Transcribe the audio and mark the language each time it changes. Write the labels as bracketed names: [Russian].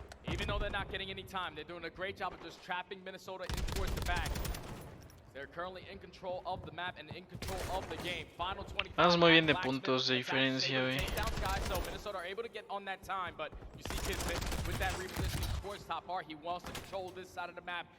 [English] Even though they're not getting any time, they're doing a great job of just trapping Minnesota in towards the back. They're currently in control of the map and in control of the game. Final 20. [Spanish] Vamos muy bien de puntos de diferencia, güey. [English] So Minnesota are able to get on that time, but you see Kismet with that repositioning towards top bar. He wants to control this side of the map.